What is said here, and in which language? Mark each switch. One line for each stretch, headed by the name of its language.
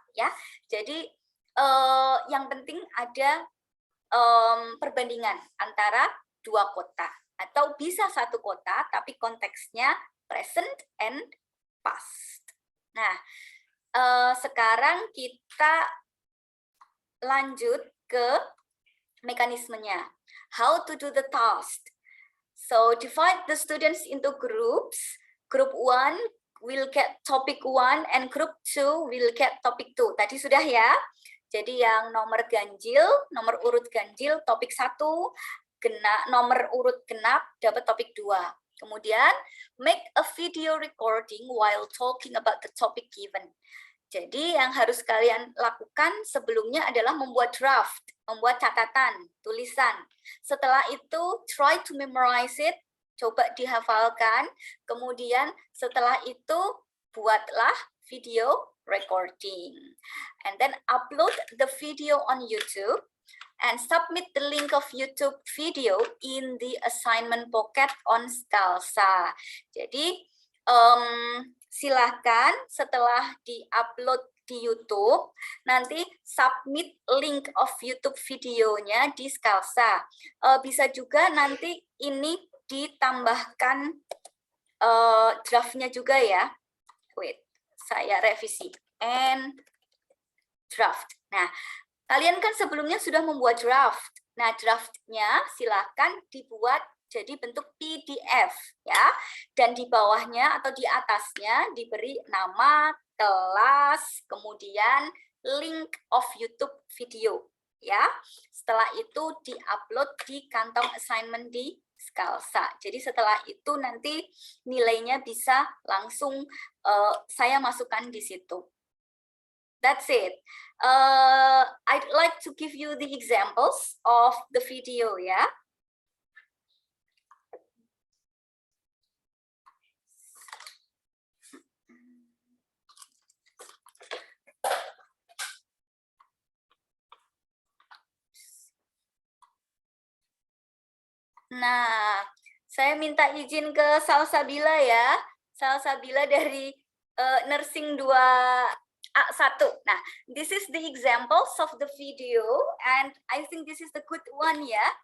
Indonesian: Ya, jadi yang penting ada perbandingan antara 2 kota atau bisa satu kota tapi konteksnya
English: present and past.
Indonesian: Nah, sekarang kita lanjut ke mekanismenya.
English: How to do the task. So divide the students into groups. Group 1 will get topic 1 and group 2 will get topic 2.
Indonesian: Tadi sudah ya. Jadi yang nomor urut ganjil topik 1, nomor urut genap dapat topik 2. Kemudian
English: make a video recording while talking about the topic given.
Indonesian: Jadi yang harus kalian lakukan sebelumnya adalah membuat draft, membuat catatan, tulisan. Setelah itu
English: try to memorize it,
Indonesian: coba dihafalkan. Kemudian setelah itu buatlah video recording.
English: And then upload the video on YouTube and submit the link of YouTube video in the assignment pocket on Scalsa.
Indonesian: Jadi silahkan setelah di-upload di YouTube, nanti submit
English: link of YouTube
Indonesian: videonya di Scalsa. Bisa juga nanti ini ditambahkan draftnya juga ya.
English: Wait,
Indonesian: saya revisi.
English: And draft.
Indonesian: Nah, kalian kan sebelumnya sudah membuat draft. Nah, draftnya silahkan dibuat jadi bentuk PDF ya, dan di bawahnya atau di atasnya diberi nama, kelas, kemudian
English: link of YouTube video
Indonesian: ya. Setelah itu di-upload di kantong assignment di Scalsa. Jadi setelah itu nanti nilainya bisa langsung saya masukkan di situ.
English: That's it. I'd like to give you the examples of the video ya.
Indonesian: Nah, saya minta izin ke Salsabila ya. Salsabila dari Nursing 2A1.
English: Nah, this is the examples of the video and I think this is the good one ya.